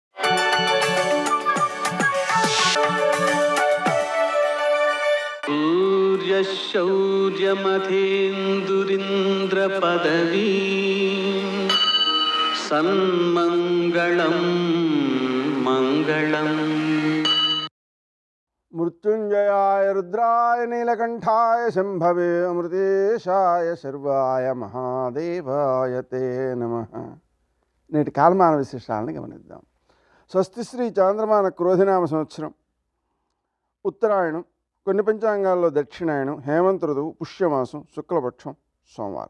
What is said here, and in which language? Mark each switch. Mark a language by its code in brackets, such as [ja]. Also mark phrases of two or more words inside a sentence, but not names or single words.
[sa] सूर्यशौर्यमथेन्दुरिन्द्रपदवी सन्मङ्गलं मङ्गलम् मृत्युंजयाय रुद्राय नीलकंठाय शंभवे अमृतेशाय శర్వాయ మహాదేవాయ తే నమః. [te] నేటి కాలమాన విశేషాలను గమనిద్దాం. స్వస్తి శ్రీ చాంద్రమాన క్రోధినామ సంవత్సరం, ఉత్తరాయణం, కొన్ని పంచాంగాల్లో దక్షిణాయనం, హేమంత ఋతువు, పుష్యమాసం, శుక్లపక్షం, సోమవారం.